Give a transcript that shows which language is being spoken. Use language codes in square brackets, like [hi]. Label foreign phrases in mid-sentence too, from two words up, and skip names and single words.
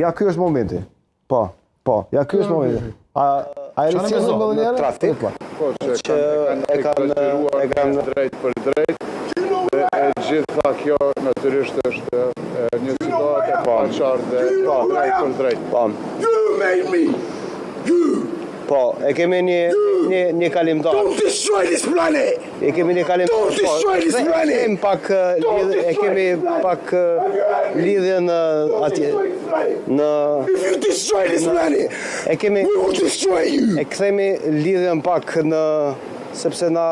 [sq] Ja ky është momenti. Po, ja ky është momenti. A e rësjesën më dhe njerë? Trafik. Që e kanë drejt për drejt. E gjitha kjo natyrisht është një situatë e paqartë dhe drejt për drejt. [en] You made me. You [sq] Po, e kemi një kalimtar. [en] Don't destroy this planet! [sq] E kemi një kalimtar. [en] Don't destroy this planet! [sq] E kemi pak lidhje në atje. Në [en] If you destroy this planet, [sq] e kemi [en] we will destroy you! [sq] e kthemi lidhjen pak në sepse na